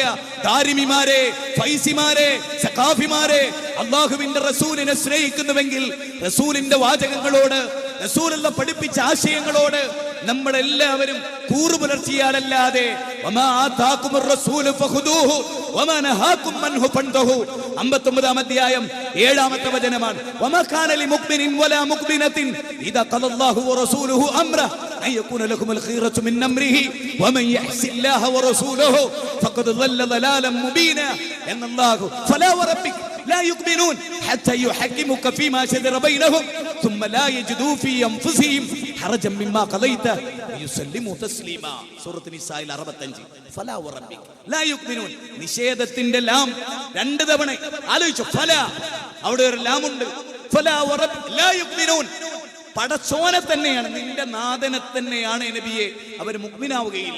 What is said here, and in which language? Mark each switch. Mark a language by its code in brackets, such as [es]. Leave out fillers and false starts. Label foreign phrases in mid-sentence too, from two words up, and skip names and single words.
[ml] ദാരിമിമാരെ, ഫൈസിമാരെ, സഖാഫിമാരെ, അല്ലാഹുവിന്റെ റസൂലിനെ സ്നേഹിക്കുന്നുവെങ്കിൽ റസൂലിന്റെ വാചകങ്ങളോട്, റസൂലുള്ള പഠിപ്പിച്ച ആശയങ്ങളോട് നമ്മളെല്ലാവരും കൂറു പുലർത്തിയാലല്ലാതെ 59-ാം അധ്യായം 7-ാമത്തെ വചനമാണ്. [ar] لا يؤمنون حتى يحكموك فيما شجر بينهم ثم لا يجدوا في أنفسهم حرجا مما قضيت ويسلموا تسليما. [ml] സൂറത്ത് നിസായിൽ 65. [ar] فلا وربك لا يؤمنون. [ml] നിഷേധത്തിന്റെ ലാം രണ്ട് തവണ ആലോചിച്ചു. ഫലാ, അവിടെ ഒരു ലാം ഉണ്ട്. [ar] فلا وربك لا يؤمنون. [ml] പടച്ചോനെ തന്നെയാണ്, നിന്റെ നാഥനെ തന്നെയാണ് നബിയെ, അവർ മുഅ്മിനാവുകയില്ല.